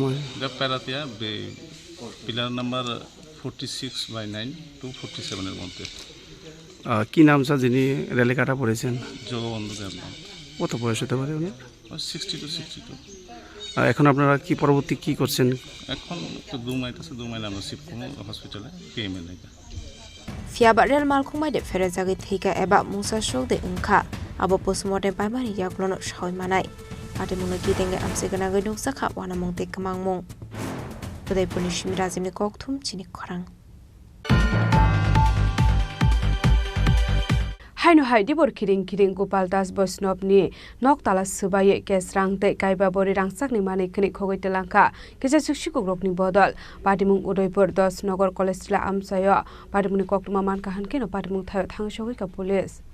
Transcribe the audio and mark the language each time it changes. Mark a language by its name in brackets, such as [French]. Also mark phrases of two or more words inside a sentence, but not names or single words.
[Bangla] প্যারাতিয়া পিলার নাম্বার 46/9 to 47 এর মধ্যে কি নাম স্যার যিনি রেলে কাটা পড়েছেন জগবন্ধু দেবনাথ কত বয়স হতে পারে উনি 60 to 62 এখন আপনারা কি পরবর্তী কি করছেন এখন তো 2 মাইল আমরা শিফট করব হসপিটালে পিএমএল এ [Kok Borok] Fiaba Rel Malkumbai de Ferezagi Thika Eba Musa Shok de Unka Abo Postmortem Paimani Yaklono Shawi Manai Patimuno Gidenga Amsigana Guduk Saka Wana Mongte Kamang Mong Udaipur ni Shimirazim ni Koktum Chini Khorang Haino Haidi Bor Kiring Gopal Das Bosnov ni Nok Tala Subaye Kesrang Te Kaiba Bori Rangsak ni Mani Kini Khogoi Telanka Kisa Sukshi Kogrok ni Bodol Patimung Udaipur Das Nogor Kolestila Amsayo Patimuni Koktuma Mankahan Kino Patimung Thayo Thang Shogika Police